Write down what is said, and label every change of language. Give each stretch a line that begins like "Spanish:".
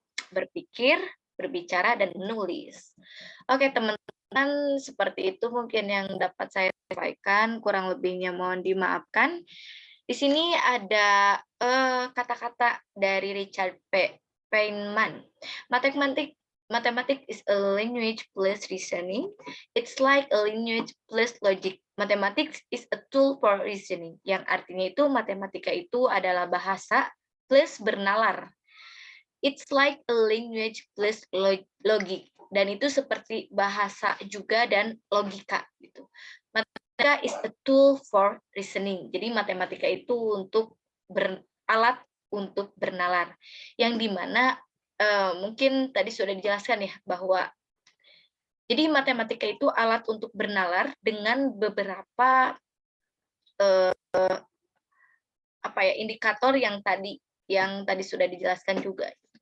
Indonesian: Berpikir, berbicara, dan menulis. Oke teman-teman, seperti itu mungkin yang dapat saya sampaikan. Kurang lebihnya mohon dimaafkan. Di sini ada kata-kata dari Richard Feynman.
English: Mathematics is a language plus reasoning. It's like a language plus logic. Mathematics is a tool for reasoning.
Indonesian: Yang artinya itu matematika itu adalah bahasa plus bernalar.
English: It's like a language plus logic.
Indonesian: Dan itu seperti bahasa juga dan logika gitu.
English: Matematika is a tool for reasoning.
Indonesian: Jadi matematika itu untuk alat untuk bernalar. Yang dimana mungkin tadi sudah dijelaskan ya bahwa jadi matematika itu alat untuk bernalar dengan beberapa indikator yang tadi sudah dijelaskan juga.